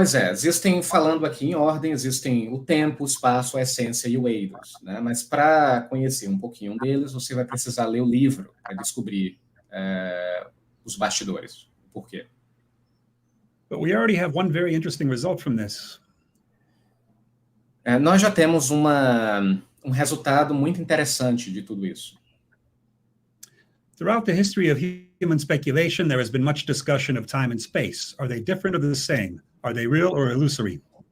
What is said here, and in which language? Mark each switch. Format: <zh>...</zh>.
<pt>Existem, falando aqui em ordem, existem o tempo, o espaço, a essência e o eidos, né? Mas para conhecer um pouquinho deles, você vai precisar ler o livro para descobrir os bastidores. Por quê?</pt> <en>But we already have one very interesting result from this.</en> <pt>Nós já temos um resultado muito interessante de tudo isso.</pt> <en>Throughout the history of human speculation, there has been much discussion of time and space. Are they different or the same? Are they real or illusory?</en>